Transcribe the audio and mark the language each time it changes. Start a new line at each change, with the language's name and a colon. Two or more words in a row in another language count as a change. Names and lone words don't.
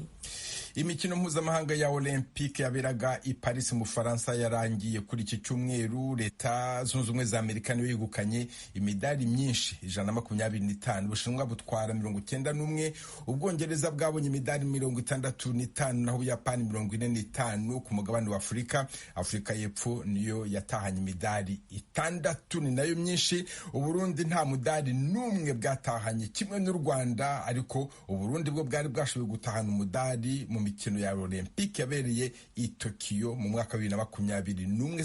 Kinyarwanda: Imikino mpuzamahanga ya Olympique yaberaga i Paris mu Faransa yarangiye kuri iki cyumweru. Leta zunze ubumwe za Amerika niyo yegukanye imidari myinshi 125, Ubushinwa butwara 91, Ubwongereza bwabonye imidari 65, naho Ubuyapani 45. Ku mugabane wa Afurika y'Epfo niyo yatahanye imidari 6, ni nayo myinshi. Uburundi nta mudari n'umwe bwatahanye, kimwe n'u Rwanda, ariko Uburundi bwo bwari bwashoboye gutahana umudari mu mikino ya Olympique yabereye i Tokyo mu mwaka wa 2021.